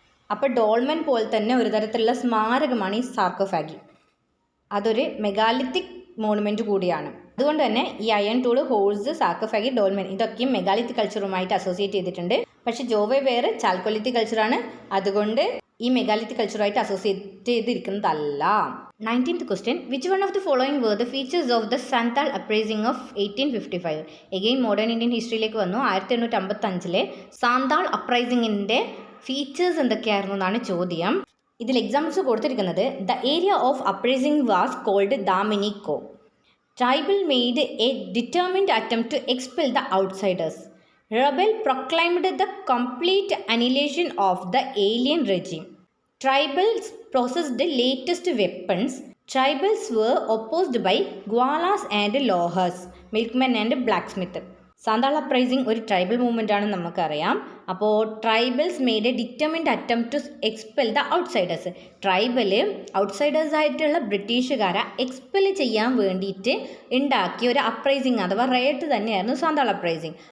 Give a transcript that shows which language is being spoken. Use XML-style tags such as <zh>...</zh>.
<ml>അപ്പോൾ ഡോൾമെൻ പോലെ തന്നെ ഒരു തരത്തിലുള്ള സ്മാരകമാണ് ഈ സാർക്കോഫാഗി. അതൊരു മെഗാലിത്തിക് മോണുമെൻറ്റ് കൂടിയാണ്. അതുകൊണ്ട് തന്നെ ഈ അയൺ ടൂൾ, ഹോൾസ്, സാർക്കോഫാഗി, ഡോൾമെൻ ഇതൊക്കെയും മെഗാലിത്തിക് കൾച്ചറുമായിട്ട് അസോസിയേറ്റ് ചെയ്തിട്ടുണ്ട്. പക്ഷേ ജോവേ വേറെ ചാൽക്കൊലിത്തിക് കൾച്ചറാണ്, അതുകൊണ്ട് ഈ megalithic കൾച്ചറുമായിട്ട് associate ചെയ്തിരിക്കുന്നതല്ല.</ml> <en>19th question, which one of the following were the features of the Santhal uprising of 1855?</en> <ml>Again modern Indian ഹിസ്റ്ററിയിലേക്ക് വന്നു. 1855 സാന്താൾ അപ്രൈസിങ്ങിൻ്റെ ഫീച്ചേഴ്സ് എന്തൊക്കെയായിരുന്നു എന്നാണ് ചോദ്യം. ഇതിൽ എക്സാമ്പിൾസ് കൊടുത്തിരിക്കുന്നത്</ml> <en>The area of uprising was called Damin-i-koh. Tribal made a determined attempt to expel the outsiders. Rebel proclaimed the complete annihilation of the alien regime. Tribals possessed the latest weapons. Tribals were opposed by Gwalas and Lohas, milkmen and blacksmith.</en> <ml>Santhal uprising ഒരു tribal movement ആണെന്ന് നമുക്കറിയാം. അപ്പോൾ</ml> <en>Tribals made a determined attempt to expel the outsiders.</en> <ml>Tribal ഔട്ട്സൈഡേഴ്സായിട്ടുള്ള ബ്രിട്ടീഷുകാരെ expel ചെയ്യാൻ വേണ്ടിയിട്ട് ഉണ്ടാക്കിയ ഒരു uprising അഥവാ റയട്ട് തന്നെയായിരുന്നു സാന്താൾ അപ്രൈസിംഗ്.</ml>